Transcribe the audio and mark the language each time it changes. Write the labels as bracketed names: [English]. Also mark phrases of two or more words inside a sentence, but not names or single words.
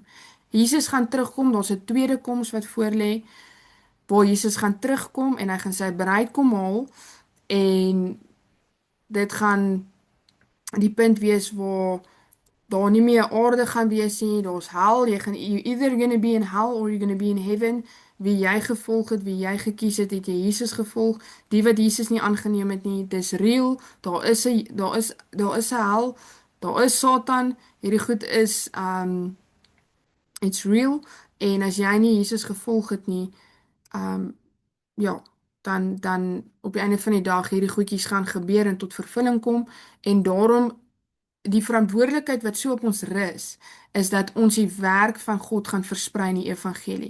[Afrikaans] Jesus gaan terugkom, daar's 'n tweede koms wat voorlê. Waar Jesus gaan terugkom en hy gaan sy bruid kom haal en dit gaan die punt wees waar daar nie meer aarde gaan wees nie, daar's hel, [English] you either gonna be in hell or you're gonna be in heaven. [Afrikaans] Wie jy gevolg het, wie jy gekies het, het jy Jesus gevolg. Die wat Jesus nie aangeneem het nie, dis real. Daar is 'n hel, daar is Satan. Hierdie goed is [English] it's real [Afrikaans] en as jy nie Jesus gevolg het nie, ja, dan op die einde van die dag hierdie goedjies gaan gebeur en tot vervulling kom en daarom die verantwoordelikheid wat so op ons rus is dat ons die werk van God gaan versprei in die evangelie.